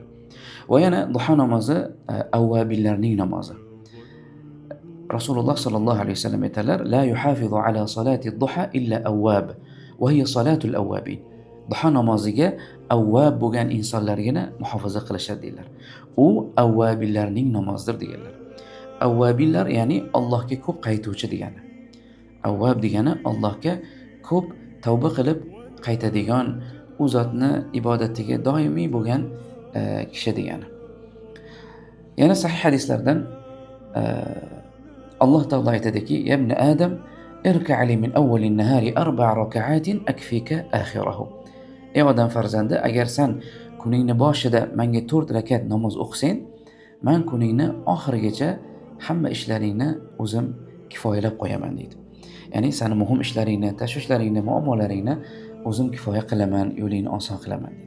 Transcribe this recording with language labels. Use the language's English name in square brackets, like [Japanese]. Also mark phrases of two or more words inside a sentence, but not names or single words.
[Uzbek] Va yana duha namozi avvabillarning namozi. Rasululloh sallallohu alayhi vasallam aytadilar: [Arabic] "لا يحافظ على صلاة الضحى إلا أواب، وهي صلاة الأوابين." [Uzbek] Duha namoziga avvab bo'lgan insonlargina muhofaza qilishadi dedilar. U avvabillarning namozidir deganlar. Avvabillar ya'ni Allohga ko'p qaytuvchi degani. Avvab degani Allohga ko'p tavba qilib qaytadigan, u zotni ibodatiga doimiy bo'lgan kishi degani. Yana sahih hadislardan Alloh taolo aytadiki: [Arabic] "يا ابن آدم اركع لي من أول النهار 4 ركعات أكفك آخره." [Uzbek] Ey odam farzandi, agar sen kuningni boshida menga 4 rakat namoz o'qisang, men kuningni oxirigacha hamma ishlaringni o'zim kifoyalab qo'yaman deydi. Ya'ni seni muhim ishlaringni, tashvishlaringni, muammolaringni o'zim kifoya qilaman, yo'lingni oson qilaman deydi.